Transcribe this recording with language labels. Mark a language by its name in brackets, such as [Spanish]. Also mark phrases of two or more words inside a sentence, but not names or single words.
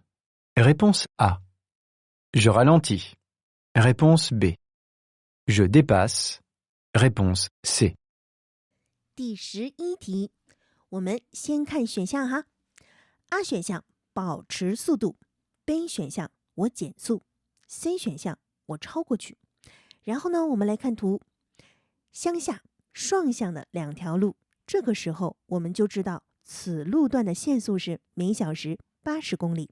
[French] Réponse A. Je ralentis. Réponse B. Je dépasse. Réponse C. [Chinese] 第11题，我们先看选项哈。A 选项保持速度 ，B 选项我减速 ，C 选项我超过去。然后呢，我们来看图，向下双向的两条路，这个时候我们就知道此路段的限速是每小时80公里。